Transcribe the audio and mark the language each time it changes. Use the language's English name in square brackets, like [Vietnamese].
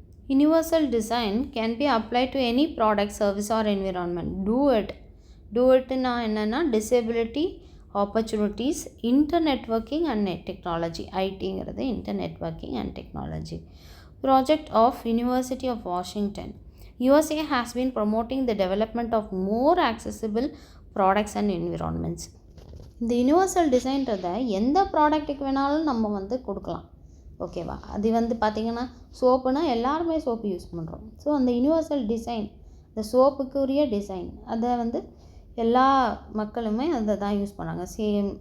[English] Universal design can be apply to any product, service or environment. Do இட்னா என்னென்னா disability opportunities, internetworking and technology. ஐடிங்கிறது internetworking and technology. Project of university of Washington. USA has been promoting the development of more accessible products and environments. [Tamil] இந்த universal டிசைன்றதை எந்த ப்ராடக்ட்டுக்கு வேணாலும் நம்ம கொடுக்கலாம். ஓகேவா? அது பார்த்திங்கன்னா சோப்புனா எல்லாருமே சோப்பு யூஸ் பண்ணுறோம். ஸோ அந்த யூனிவர்சல் டிசைன், இந்த சோப்புக்குரிய டிசைன், அதை எல்லா மக்களுமே அதை தான் யூஸ் பண்ணாங்க. சேம்.